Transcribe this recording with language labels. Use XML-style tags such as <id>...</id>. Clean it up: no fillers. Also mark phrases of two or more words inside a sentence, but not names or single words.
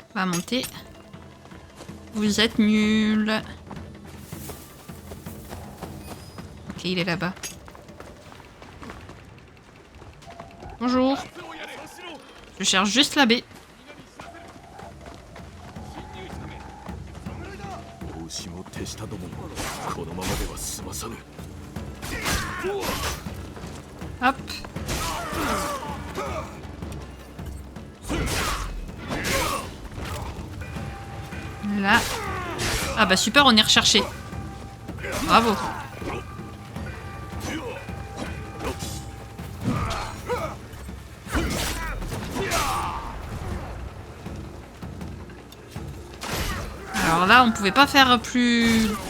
<fr>monter. Vous êtes nuls. Ok, il est là-bas. Bonjour. Je cherche juste la baie.</fr> <ja>お牛も手下どももこのままでは済まさぬ。</ja> <fr>Hop. Là. Ah bah super, on est recherché. Bravo. Alors là, on pouvait pas faire plus...</fr>